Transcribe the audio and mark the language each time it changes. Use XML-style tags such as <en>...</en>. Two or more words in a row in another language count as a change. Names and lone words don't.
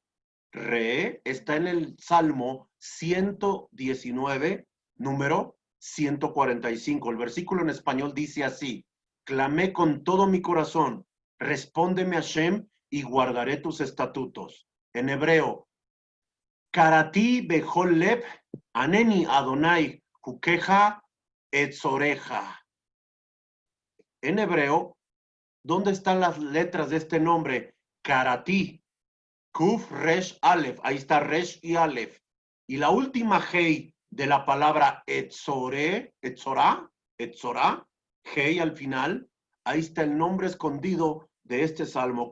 <es>Re está en el Salmo 119, número 145. El versículo en español dice así: clamé con todo mi corazón, respóndeme Hashem y guardaré tus estatutos. En hebreo,</es> <he>קראתי בכל לב ענני אדוני, חוקיך אצורה.</he> <es>En hebreo, ¿dónde están las letras de este nombre? Karati, Kuf, Resh, Aleph. Ahí está Resh y Aleph. Y la última Hei de la palabra Etzorá, Hei al final, ahí está el nombre escondido de este salmo.</es>